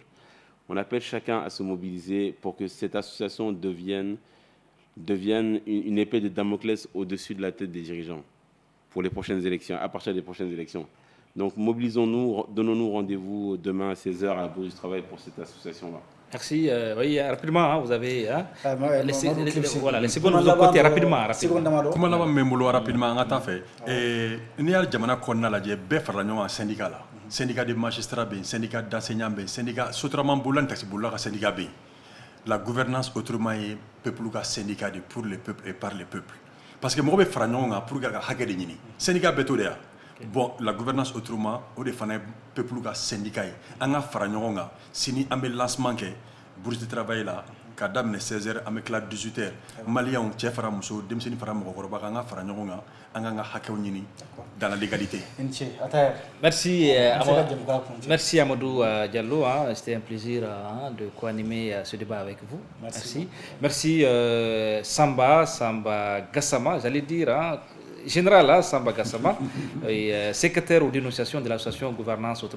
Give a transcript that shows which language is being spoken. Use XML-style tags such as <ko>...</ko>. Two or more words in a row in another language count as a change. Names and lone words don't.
<fr>On appelle chacun à se mobiliser pour que cette association devienne une épée de Damoclès au-dessus de la tête des dirigeants pour les prochaines élections, à partir des prochaines élections. Donc mobilisons-nous, donnons-nous rendez-vous demain à 16h à la Bourse du Travail pour cette association-là. Merci. Oui, rapidement, hein, vous avez les secondes Kuma de votre côté, laban rapidement.</fr> <bm>seconde dama kuma laban min bolo rapidement an ka taa fɛ n'i y'a jamana kɔnɔna lajɛ bɛɛ farala ɲɔgɔn kan syndicat la</bm> <fr>syndicat de magistrat</fr> <bm>bɛ yen</bm> <fr>syndicat d'enseignant</fr> <bm>bɛ yen syndicat sotraman bolola ni taxibolola ka syndicat bɛ yen</bm> <fr>la gouvernance autrement</fr> <bm>ye peuple ka syndicat de</bm> <fr>pour le peuple et par le peuple parce que</fr> <bm>mɔgɔ bɛ fara ɲɔgɔn kan pour que a ka hakɛ de ɲini syndicat bɛɛ t'o de ya bon</bm> <fr>la gouvernance autrement</fr> <bm>o de fana ye peuple ka syndicat ye an ka fara ɲɔgɔn kan sini an bɛ lancement kɛ</bm> <fr>bourse de travail</fr> <bm>la ka daminɛ 16h an bɛ tila 18h maliyɛnw cɛ fara muso denmisɛnnin fara mɔgɔkɔrɔba kan an ka fara ɲɔgɔn kan an k'an ka hakɛw ɲini</bm> <fr>dans la légalité. Merci, merci Amadou Diallo, hein. C'était un plaisir de co-animer ce débat avec vous. Merci. Merci Samba Gassama, j'allais dire, hein, Général Samba Gassama, secrétaire aux dénonciations de l'association Gouvernance Autrement.</fr>